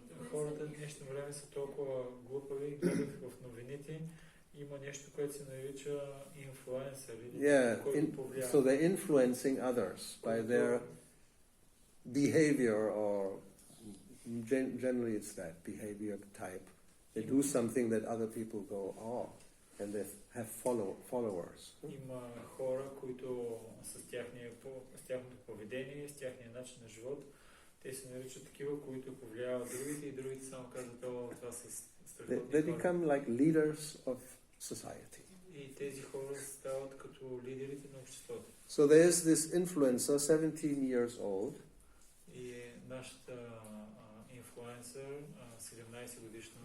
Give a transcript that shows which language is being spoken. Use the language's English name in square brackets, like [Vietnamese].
[Bulgarian] Хората в днешно време са толкова глупави, гледат в новините, има нещо, което се нарича инфлуенсъри, който повлиява. [English] So they're influencing others by their behavior, or generally it's that behavior type. They do something that other people go, oh, and they have followers. [Bulgarian] Има хора, които с тяхното поведение, с тяхния начин на живот, те се наричат такива, които повлияват другите и другите само казват, това са страхотни хора. [English] They become like leaders of society. [Bulgarian] И тези хора стават като лидерите на обществото. [English] So there is this influencer, 17 years old. [Bulgarian] И нашата инфлуенсър, 17 годишна